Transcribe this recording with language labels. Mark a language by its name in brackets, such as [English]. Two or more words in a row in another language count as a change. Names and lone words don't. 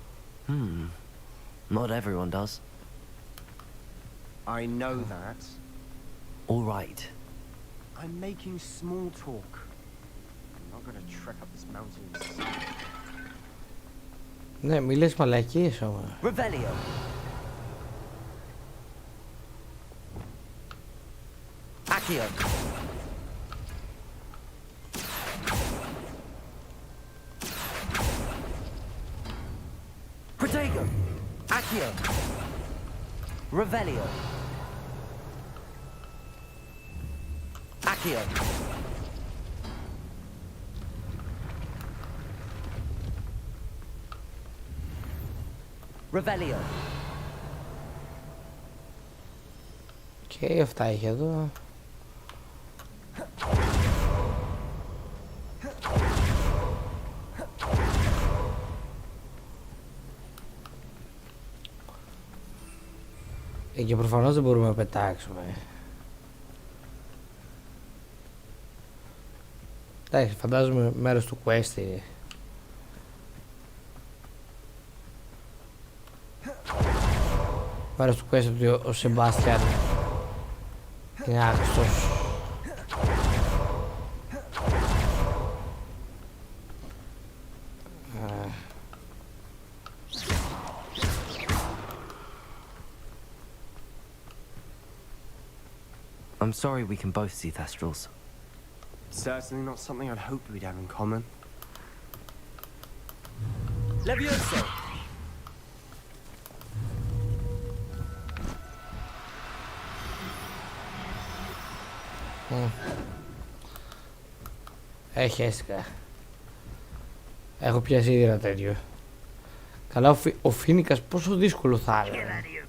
[English] Not everyone does. I know that. All right. I'm making small talk. I'm not gonna trek up this mountain. [Greek] Ναι, μη λες μαλακίες όμως. Revelio. Accio. Accio. Revelio. Accio. Revelio. Και αυτά είχε εδώ. Και προφανώς δεν μπορούμε να πετάξουμε. Εντάξει, φαντάζομαι μέρος του quest είναι. Μέρος του quest ότι ο Σεμπάστιαν είναι άχρηστος. [English] I'm sorry we can both see Thestrals. Certainly not something I'd hoped we'd have in common. Levioso! [Greek] Χαίστηκα. Έχω πιάσει ήδη ένα τέτοιο. Καλά, ο Φίνικας πόσο δύσκολο θα είναι.